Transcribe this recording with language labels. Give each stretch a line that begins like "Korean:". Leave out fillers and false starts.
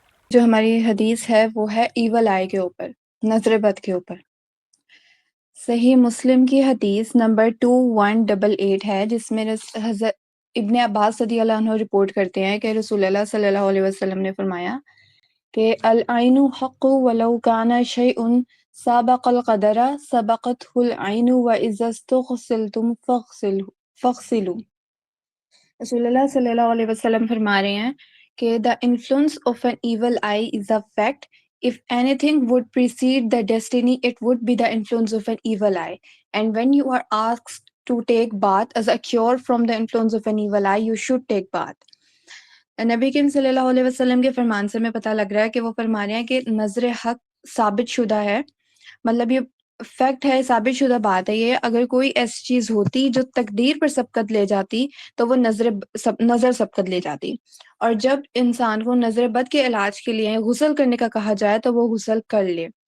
Urdu: جو ہماری حدیث ہے وہ ہے ایول آئی کے اوپر، نظر بد کے اوپر۔ صحیح مسلم کی حدیث نمبر 2188 ہے، جس میں حضرت ابن عباس رضی اللہ عنہ رپورٹ کرتے ہیں کہ رسول اللہ صلی اللہ علیہ وسلم نے فرمایا کہ
Arabic: العین حق ولو کان شیء سابق القدر سبقته العین واذا استغسلتم فاغسلوا۔
Urdu: رسول اللہ صلی اللہ علیہ وسلم فرما رہے ہیں کہ
English: the influence of an evil eye is a fact. If anything would precede the destiny, it would be the influence of an evil eye. And when you are asked to take bath as a cure from the influence of an evil eye, you should take bath.
Urdu: نبی کریم صلی اللہ علیہ وسلم کے فرمان سے میں پتہ لگ رہا ہے کہ وہ فرما رہے ہیں کہ نظر حق ثابت شدہ ہے، مطلب یہ فیکٹ ہے، ثابت شدہ بات ہے یہ۔ اگر کوئی ایسی چیز ہوتی جو تقدیر پر سبقت لے جاتی تو وہ نظر سبقت لے جاتی، اور جب انسان کو نظر بد کے علاج کے لیے غسل کرنے کا کہا جائے تو وہ غسل کر لے۔